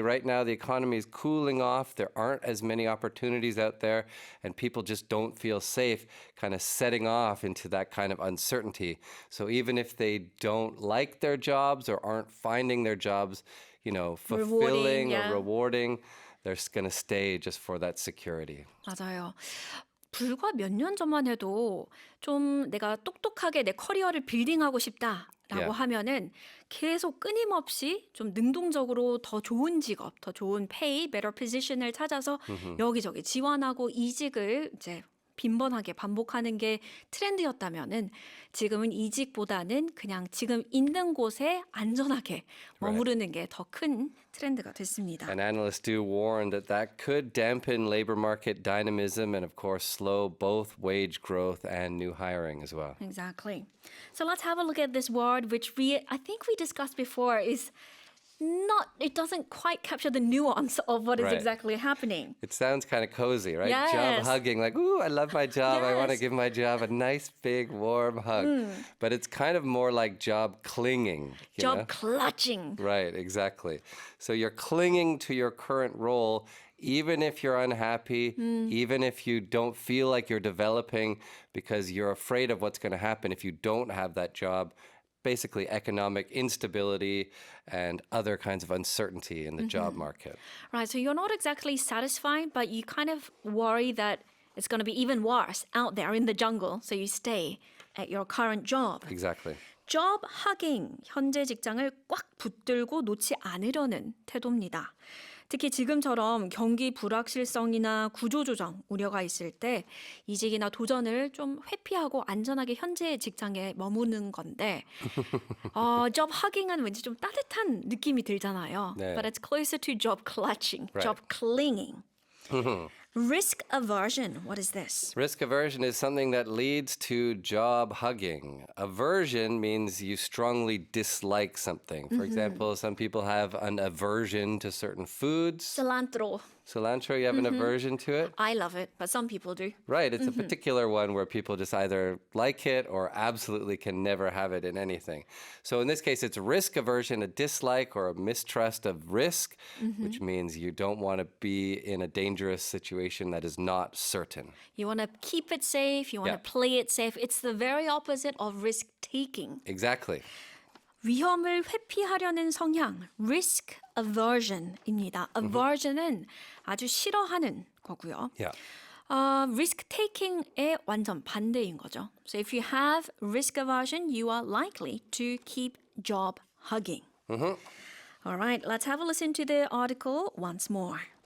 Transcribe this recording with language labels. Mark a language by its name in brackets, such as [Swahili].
[English] Right now, the economy is cooling off. There aren't as many opportunities out there, and people just don't feel safe kind of setting off into that kind of uncertainty. So even if they don't like their jobs or aren't finding their jobs, you know, fulfilling yeah. or rewarding, they're going to stay just for that security. [Korean] 맞아요. 불과 몇 년 전만 해도 좀 내가 똑똑하게 내 커리어를 빌딩하고 싶다라고 [English] Yeah. [Korean] 하면은 계속 끊임없이 좀 능동적으로 더 좋은 직업, 더 좋은 pay, [English] better position [Korean] 을 찾아서 여기저기 지원하고 이직을 이제 빈번하게 반복하는 게 트렌드였다면은 지금은 이직보다는 그냥 지금 있는 곳에 안전하게 머무르는 게 더 큰 트렌드가 됐습니다. [English] And analysts do warn that that could dampen labor market dynamism and, of course, slow both wage growth and new hiring as well. Exactly. So let's have a look at this word, which I think we discussed before is not, it doesn't quite capture the nuance of what is Right. exactly happening. It sounds kind of cozy, right? Yes. Job hugging, like, ooh, I love my job. I want to Yes. give my job a nice, big, warm hug. But it's kind of more like job clinging. You Job know? clutching. Right, exactly. So you're clinging to your current role, even if you're unhappy, even if you don't feel like you're developing because you're afraid of what's going to happen if you don't have that job. Basically, economic instability and other kinds of uncertainty in the job market. Right, so you're not exactly satisfied, but you kind of worry that it's going to be even worse out there in the jungle, so you stay at your current job. Exactly. [Korean] job hugging, 현재 직장을 꽉 붙들고 놓지 않으려는 태도입니다. 특히 지금처럼 경기 불확실성이나 구조조정 우려가 있을 때 이직이나 도전을 좀 회피하고 안전하게 현재 직장에 머무는 건데 job hugging은 왠지 좀 따뜻한 느낌이 들잖아요. 네. [English] But it's closer to job clutching, Right. job clinging. Risk aversion, what is this? Risk aversion is something that leads to job hugging. Aversion means you strongly dislike something. For example, some people have an aversion to certain foods. Cilantro. Cilantro, you have an aversion to it? I love it, but some people do. Right, it's a particular one where people just either like it or absolutely can never have it in anything. So in this case, it's risk aversion, a dislike or a mistrust of risk, which means you don't want to be in a dangerous situation that is not certain. You want to keep it safe, you want to Yeah. play it safe. It's the very opposite of risk taking. Exactly. [Korean] 위험을 회피하려는 성향, risk aversion입니다. aversion은 아주 싫어하는 거고요. [English] Yeah. [Korean] risk taking의 완전 반대인 거죠. [English] So if you have risk aversion, you are likely to keep job hugging. All right, let's have a listen to the article once more.